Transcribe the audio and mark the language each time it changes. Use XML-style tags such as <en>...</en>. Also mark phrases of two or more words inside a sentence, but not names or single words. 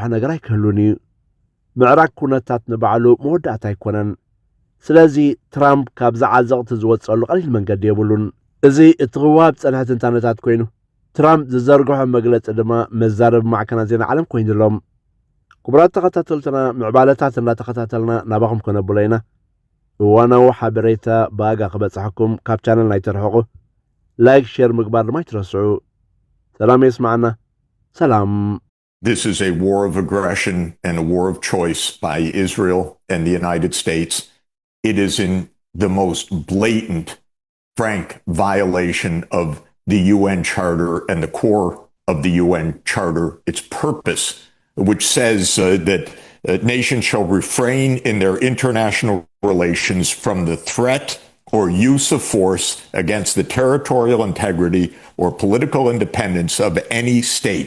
<ti>ነገር ኣይክህሉን እዩ። ምዕራግ ኩነታት ንባዕሉ መወዳእታ ኣይኮነን። ስለዚ ትራምፕ ካብዚ ዓዘቕቲ ዝወፀሉ ቀሊል መንገዲ የብሉን። እዚ እቲ ክዋብ ጸንሐ ትንታነታት ኮይኑ ትራምፕ ዝዘርግሖ መግለፂ ድማ መዛረብ ማዕከናት ዜና ዓለም ኮይኑሎም ክቡራት ተኸታተልትና ምዕባለታት እናተኸታተልና ናባኹም ከነብሎ ኢና። እዋናዊ ሓበሬታ ብኣጋ ክበፅሐኩም ካብ ቻነል ናይ ተርሕቑ ላይክ ሼር ምግባር ድማ ይትረስዑ። ሰላም የስማዓና። ሰላም።</ti> <en>This is a war of aggression and a war of choice by Israel and the United States. It is in the most blatant, frank violation of the UN Charter and the core of the UN Charter, its purpose, which says that nations shall refrain in their international relations from the threat or use of force against the territorial integrity or political independence of any state.</en>